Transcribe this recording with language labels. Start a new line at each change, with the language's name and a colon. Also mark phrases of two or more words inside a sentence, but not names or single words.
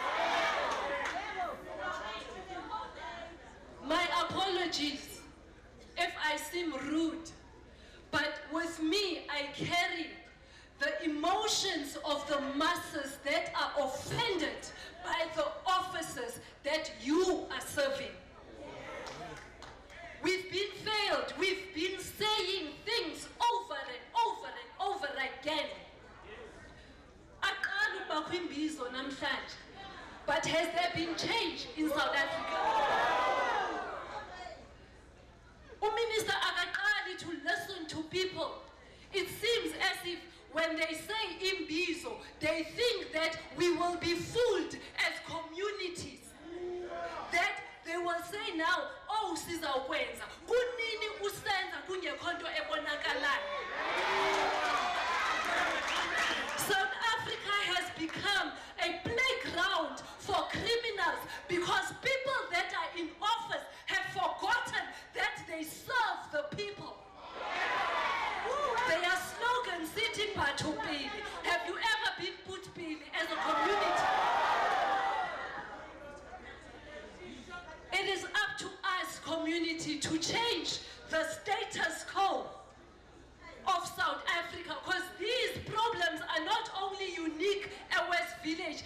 English: My apologies if I seem rude, but with me I carry the emotions of the masses that are offended by the officers that you are serving. We've been failed, we've been saying things over and over and over again.
Xhosa: Imbizo namhlanje.
English: But has there been change in South Africa? Minister akaqali to listen to people. It seems as if when they say Imbizo, they think that we will be fooled as communities. That they will say now,
Xhosa: oh, sizakwenza kunini usenza kungekhonto ebonakalayo.
English: South Africa has become a playground for criminals because people that are in office have forgotten that they serve the people. Their slogan, City Patu Pili. Have you ever been put Pili as a community? It is up to us, community, to change the status quo of South Africa, because these problems are not only unique at West Village.